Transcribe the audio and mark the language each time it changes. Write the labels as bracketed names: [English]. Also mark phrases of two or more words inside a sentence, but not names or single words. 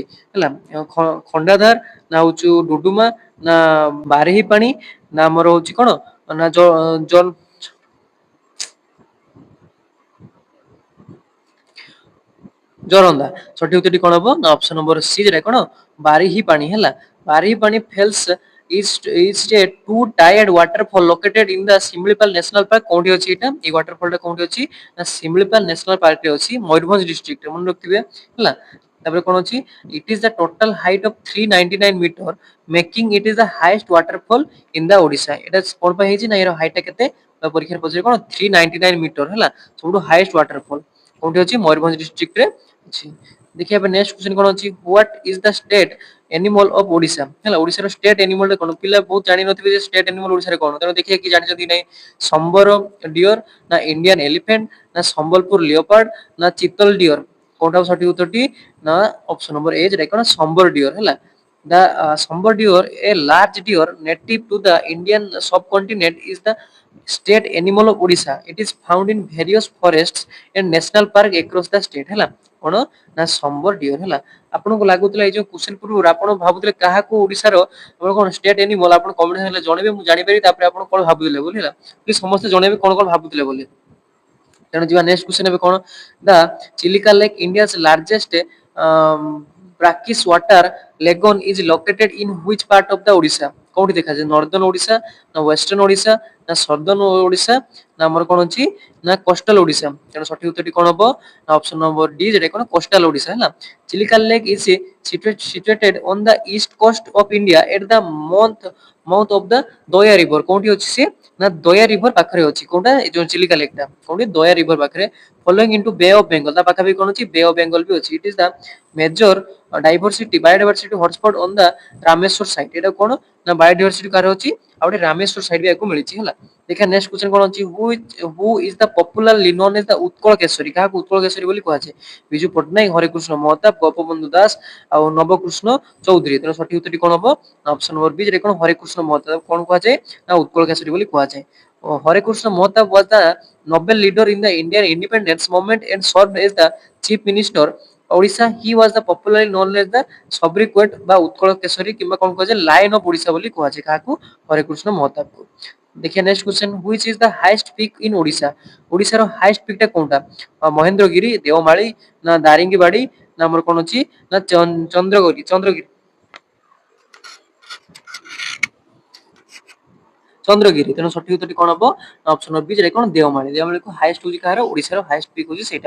[Odia] ହେଲା ଖଣ୍ଡାଧାର, ନା ହଉଛି ଡୁଡୁମା, ନା ବାରେହି ପାଣି, ନା ଆମର ହଉଛି କଣ ନା ଜୋରନ୍ଦା। ସଠିକ ଉତ୍ତରଟି କଣ ହବ ନା [English] option number C [Odia] ଯେଟା କଣ ବାରିହି ପାଣି। [English] ହେଲା ବାରିହି ପାଣି ଫେଲ୍ସ is a two tiered waterfall located in the Simlipal National Park। [Odia] କୋଉଠି ଅଛି ଏଟା এই waterfall ଟା କୋଉଠି ଅଛି ନା Simlipal National Park ରେ ଅଛି, ମୟୂରଭଞ୍ଜ ଡିଷ୍ଟ୍ରିକ୍ଟ ରେ। ମନେ ରଖିଥିବେ। ହେଲା ତାପରେ କଣ ଅଛି, [English] it is the total height of 399 meter making it is the highest waterfall in the Odisha। [Odia] এটা କୋଣ ପାଇଁ ହେଇଛି ନା ଏର ହାଇଟ ଟା କେତେ ପରୀକ୍ଷାରେ ପଚାରେ କଣ 399 ମିଟର। ହେଲା ସବୁଠୁ [English] highest waterfall [Odia] କୋଉଠି ଅଛି ମୟୂରଭଞ୍ଜ ଡିଷ୍ଟ୍ରିକ୍ଟ ରେ ଅଛି। ଦେଖିବା ଏବେ [English] next question [Odia] କଣ ଅଛି, [English] What is the state animal of Odisha. [Odia] ହେଲା ଓଡିଶାର [English] state animal [Odia] କଣ ପିଲା ବହୁତ ଜାଣିନଥିବେ ଯେ [English] state animal [Odia] ଓଡିଶାରେ କଣ। ତେଣୁ ଦେଖିବା କି ଜାଣିଛନ୍ତି କି ନାହିଁ। [English] sambar deer, ନା Indian elephant, ନା Sambalpur leopard, ନା chital deer. [Odia] କୋଉଟା ସଠିକ ଉତ୍ତରଟି ନା [English] option number A [Odia] ଯେଟା କଣ [English] sambar deer. ହେଲା the sambar deer, a large deer native to the Indian subcontinent, is the state animal of Odisha। It is found in various forests and national park across the state। [Odia] ହେଲା କଣ ନା [English] sambar deer. [Odia] ହେଲା ଆପଣଙ୍କୁ ଲାଗୁଥିଲା ଏଇ ଯୋଉ କ୍ୱେଶ୍ଚନ ପୂର୍ବରୁ ଆପଣ ଭାବୁଥିଲେ କାହାକୁ ଓଡିଶାର ଆପଣ କଣ [English] state animal, [Odia] ଆପଣ କମେଣ୍ଟ ହେଲେ ଜଣେଇବେ ମୁଁ ଜାଣିପାରିବି ତାପରେ ଆପଣ କଣ ଭାବୁଥିଲେ ବୋଲି। ହେଲା ପ୍ଲିଜ ସମସ୍ତେ ଜଣେଇବେ କଣ କଣ ଭାବୁଥିଲେ ବୋଲି। ତେଣୁ ଯିବା [English] next question [Odia] ଏବେ କଣ, [English] the Chilika Lake India's largest brackish water lagoon is located in which part of the Odisha। [Odia] କୋଉଠି ଦେଖାଯାଏ ନର୍ଦର୍ନ ଓଡିଶା, ନା ୱେଷ୍ଟର୍ଣ୍ଣ ଓଡିଶା, ନା ସଦର୍ନ ଓଡିଶା, ନା ଆମର କଣ ଅଛି ନା କୋଷ୍ଟାଲ ଓଡିଶା। ତେଣୁ ସଠିକ ଉତ୍ତରଟି କଣ ହବ ନା [English] option number D [Odia] ଯେଟା କଣ କୋଷ୍ଟାଲ ଓଡିଶା। [English] ହେଲା Chilika Lake is situated on the east coast of India at the mouth of the ଦୟା ରିଭର। [Odia] କୋଉଠି ଅଛି ସେ ନା ଦୟା ରିଭର ପାଖରେ ଅଛି। କୋଉଟା ଏ ଯୋଉ ଚିଲିକା ଲେକ୍ ଟା କୋଉଠି ଦୟା ରିଭର ପାଖରେ। [English] flowing into Bay of Bengal [Odia] ତା ପାଖାପାଖି କଣ ଅଛି [English] Bay of Bengal [Odia] ବି ଅଛି। [English] It is the major diversity biodiversity hotspot on the ରାମେଶ୍ୱର ସାଇଟ୍। [Odia] ଏଟା କଣ ନା biodiversity କାର ଅଛି ଆଉ ଗୋଟେ ରାମେଶ୍ୱର ସାଇଟ୍ ବି ୟାକୁ ମିଳିଛି ହେଲା। ଦେଖିଆ [English] next question [Odia] କଣ ଅଛି [English] who is the popularly known as the [Odia] ଉତ୍କଳ କେଶରୀ କାହାକୁ ଉତ୍କଳ କେଶରୀ ବୋଲି କୁହାଯାଏ ବିଜୁ ପଟ୍ଟନାୟକ ହରେକୃଷ୍ଣ ମହତାବ ଗୋପବନ୍ଧୁ ଦାସ ଆଉ ନବକୃଷ୍ଣ ଚୌଧୁରୀ। ତେଣୁ ସଠିକ ଉତ୍ତରଟି କଣ ହବ [English] option number B [Odia] ରେ କଣ ହରେକୃଷ୍ଣ ମହତାବ କଣ କୁହାଯାଏ ନା ଉତ୍କଳ କେଶରୀ ବୋଲି କୁହାଯାଏ। [English] ହରେକୃଷ୍ଣ ମହତାବ was the Nobel leader in the Indian independence movement and served as the chief minister Odisha। He was the popularly known as the sobriquet [Odia] ବା ଉତ୍କଳ କେଶରୀ କିମ୍ବା କଣ କୁହାଯାଏ [English] Lion of Odisha [Odia] ବୋଲି କୁହାଯାଏ କାହାକୁ ହରେକୃଷ୍ଣ ମହତାବକୁ। [English] ଦେଖିଆ next question which is the highest peak in Odisha। [Odia] ଓଡିଶାର [English] highest peak [Odia] ଟା କୋଉଟା ମହେନ୍ଦ୍ରଗିରି ଦେଓମାଳି ନା ଦାରିଙ୍ଗିବାଡି ନା ଆମର କଣ ଅଛି ନା ଚନ୍ଦ୍ରଗିରି ଚନ୍ଦ୍ରଗିରି। ତେଣୁ ସଠିକ ଉତ୍ତରଟି କଣ ହବ [English] option number B [Odia] ଯେଟା କଣ ଦେଓମାଳି। ଦେଓମାଳିକୁ ହାଇଏଷ୍ଟ ହଉଛି କାହାର ଓଡିଶାର [English] highest peak [Odia] ହଉଛି ସେଇଟା।